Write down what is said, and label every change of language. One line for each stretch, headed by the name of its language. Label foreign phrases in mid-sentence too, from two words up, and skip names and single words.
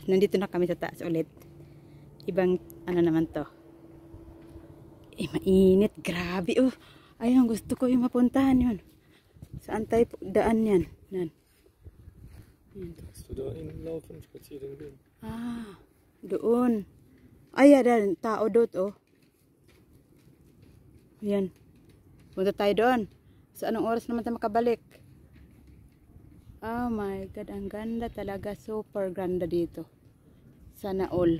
Filipino: Nandito na kami sa taas ulit. Ibang naman to. Mainit, grabe. Oh, ayun, gusto ko yung mapuntahan yun. Saan tayo daan yan? Yan.
German: Kannst du da hinlaufen, spazieren gehen?
Filipino: Ah, doon. Ay, yan, tao doon, oh. Ayan. Punta tayo doon. Sa anong oras naman tayo makabalik?
English: Oh my God,
Filipino: ang ganda talaga. Super ganda dito. Sana all.